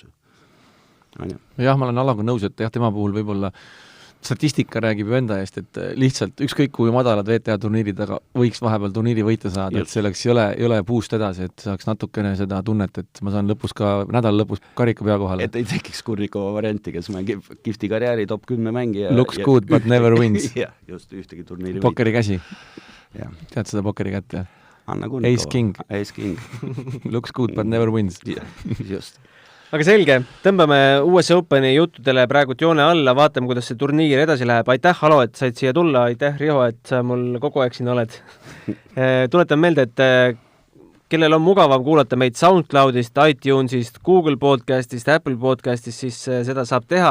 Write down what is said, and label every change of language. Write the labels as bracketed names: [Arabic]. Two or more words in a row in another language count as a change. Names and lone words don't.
[Estonian] Jah, ma olen Allaga nõus, et jah, tema puhul võib-olla statistika räägib ju enda eest, et lihtsalt ükskõik kui madalad VTA turniirid, aga võiks vahepeal turniiri võita saada, et selleks ei ole puust edasi, et saaks natukene seda tunnet, et ma saan nädala lõpus karika pea kohale. Et ei tekiks Kurnikova varianti, kes mängib kihvti karjääri top 10 mängija. [English] Looks good, but never wins. [Estonian] Jah, just ühtegi turniiri Pokeri käsi. Tead seda pokeri kätte? Anna Kurnikova. [English] Ace King. Looks good, but never wins. [Estonian] Just. Aga selge, tõmbame US Openi juttudele praegult joone alla, vaatame, kuidas see turniir edasi läheb. Aitäh, Alo, et said siia tulla, aitäh, Riho, et sa mul kogu aeg siin oled. Tuletan meelde, et kellel on mugavam kuulata meid SoundCloudist, iTunesist, Google Podcastist, Apple Podcastist, siis seda saab teha.